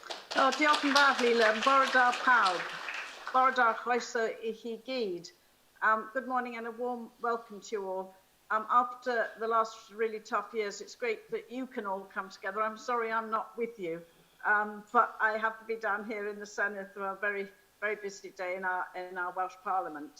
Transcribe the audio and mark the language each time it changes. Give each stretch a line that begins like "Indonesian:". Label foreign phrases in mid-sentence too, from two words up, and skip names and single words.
Welsh: O, diolch yn fawr, Leila. Bore da pawb. Bore da chroeso I chi gyd.
English: Good morning and a warm welcome to you all. After the last really tough years, it's great that you can all come together. I'm sorry I'm not with you, but I have to be down here in the Senate for a very, very busy day in our Welsh Parliament.